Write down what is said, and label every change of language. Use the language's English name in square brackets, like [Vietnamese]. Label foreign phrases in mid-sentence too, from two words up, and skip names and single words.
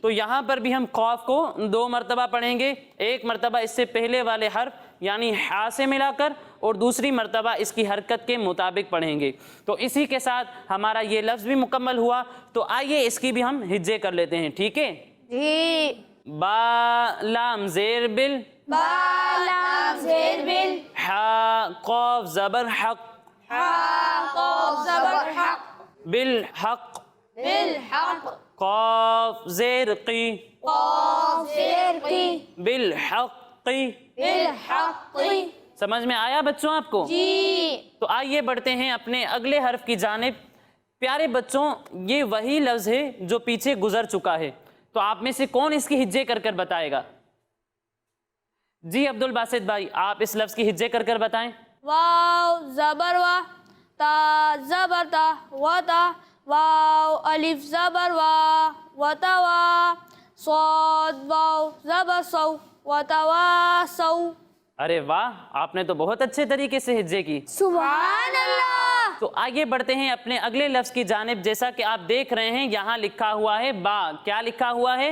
[Urdu] تو یہاں پر بھی ہم قاف کو 2 مرتبہ پڑھیں گے۔ ایک مرتبہ اس سے پہلے والے حرف یعنی حا سے ملا کر، اور دوسری مرتبہ اس کی حرکت کے مطابق پڑھیں گے. تو اسی کے ساتھ ہمارا یہ لفظ بھی مکمل ہوا۔ تو آئیے اس کی بھی ہم ہجے کر لیتے ہیں. ٹھیک ہے? جی. با لام زیر بل با لام زیر بل حا قاف زبر حق قاف زبر حق بالحق بالحق قاف زیر قی قاف زیر قی بالحق بالحق. سمجھ میں آیا بچوں آپ کو؟ جی. تو آئیے بڑھتے ہیں اپنے اگلے حرف کی جانب. پیارے بچوں یہ وہی لفظ ہے جو پیچھے گزر چکا ہے، تو آپ میں سے کون اس کی ہجے کر کر بتائے گا؟ جی عبد الباسط بھائی آپ اس لفظ کی ہجے کر کر بتائیں. واو زبر وا تا زبر تا وتا واو الف زبر وا وتا وا صاد واو زبر سو وتا وا سو. ارے واہ، آپ نے تو بہت اچھے طریقے سے ہجے کی. [Arabic] سبحان اللہ. [Urdu] تو آگے بڑھتے ہیں اپنے اگلے لفظ کی جانب. جیسا کہ آپ دیکھ رہے ہیں یہاں لکھا ہوا ہے با. کیا لکھا ہوا ہے؟